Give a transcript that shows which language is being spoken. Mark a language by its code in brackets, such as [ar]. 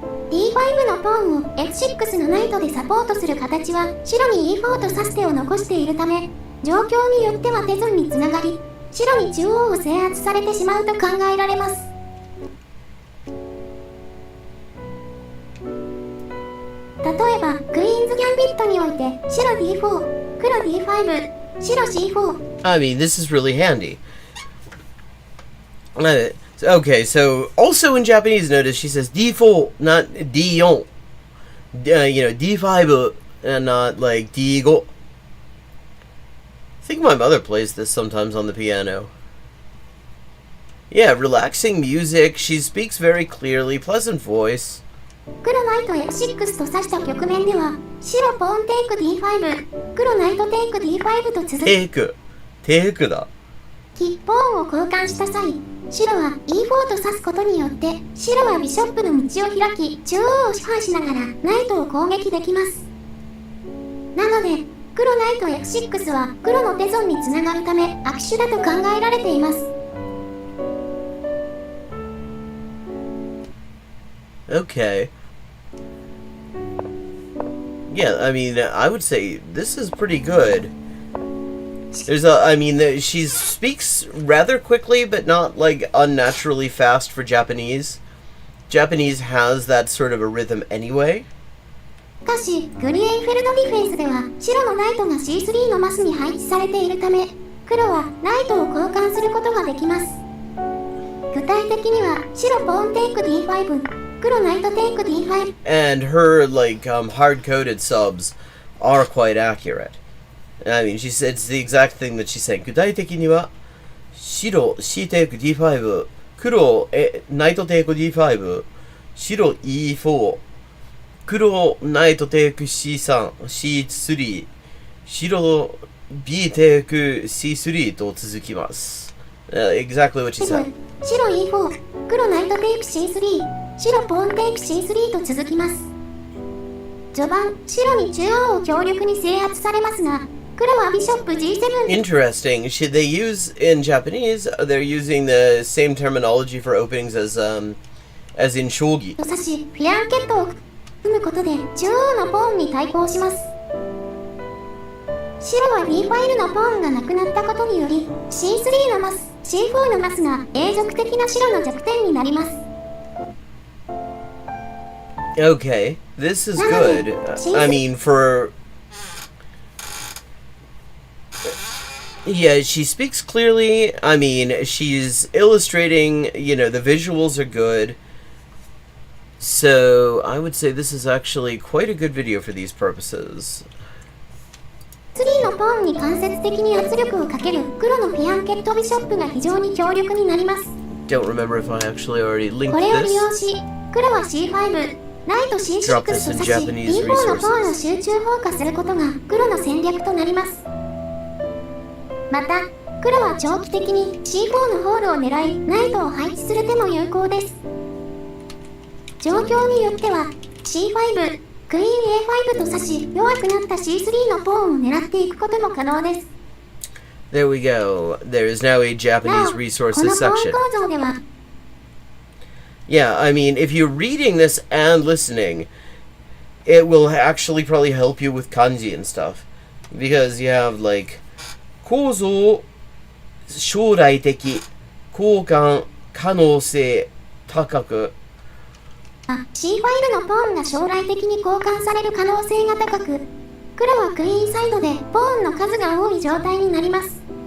[ja] D5 のポーンを F6 のナイトでサポートする形は白に E4 と指す手を残しているため、状況によっては手順につながり、白に中央を制圧されてしまうと考えられます。例えば、クイーンズ・ギャンビットにおいて白 D4、黒 D5、白 C4。 [en] I mean, this is really handy. Okay, so also in Japanese, notice she says D4, not D4. D5 and not like D5. I think my mother plays this sometimes on the piano. Yeah, relaxing music. She speaks very clearly, pleasant voice. [ja] 黒ナイト F6 と指した局面では、白ポーンテイク D5、黒ナイトテイク D5 と続く。テイクだ。ポーンを交換した際、白は E4 と指すことによって白はビショップの道を開き中央を支配しながらナイトを攻撃できます。なので黒ナイト F6 は黒の手損につながるため悪手だと考えられています。 [en] Okay. Yeah, I mean, I would say this is pretty good. She speaks rather quickly, but not like unnaturally fast for Japanese. Japanese has that sort of a rhythm anyway. [ja] しかし、グリエンフェルドディフェンスでは白のナイトが C3 のマスに配置されているため、黒はナイトを交換することができます。具体的には白ポーンテイク D5、黒ナイトテイク D5 [en] And her, like, hard-coded subs are quite accurate. I mean, she said it's the exact thing that she's saying. [ja] 具体的には、白 C テイク D5、黒ナイトテイク D5、白 E4、黒ナイトテイク C3、C3、白 B テイク C3 と続きます。 [en] Exactly what she said. [ja] 白 E4 黒ナイトテイク C3 白ポーンテイク C3 と続きます。序盤白に中央を強力に制圧されますが黒はビショップ G7 [en] Interesting. Should they use in Japanese? They're using the same terminology for openings as in shogi. [ja] と指しフィアンケットを組むことで中央のポーンに対抗します。白は B ファイルのポーンがなくなったことにより C3 のマス C4 のマスが永続的な白の弱点になります。 [en] Okay, this is good. I mean, for... Yeah, she speaks clearly. I mean, she's illustrating, you know, the visuals are good. So, I would say this is actually quite a good video for these purposes. [ja] 3のポーンに間接的に圧力をかける黒のピアンケットビショップが非常に強力になります。 [en] Don't remember if I actually already linked [ja] これを利用 [en] this. [ja] し黒は C5 ナイト C6 と指し B4 のポーンを集中放火することが黒の戦略となります。また黒は長期的に C4 のホールを狙いナイトを配置する手も有効です。状況によっては C5 クイーン A5 と指し弱くなった C3 のポーンを狙っていくことも可能です。 [en] There we go. There is now a [ja] な [en] Japanese [ja] お、こ [en] resources [ja] のポーン [en] section. [ja] 構造では [en] Yeah, I mean, if you're reading this and listening, it will actually probably help you with kanji and stuff. Because you have, like, [ja] 構造、将来的、交換、可能性、高く。 C ファイルのポーンが将来的に交換される可能性が高く黒はクイーンサイドでポーンの数が多い状態になります。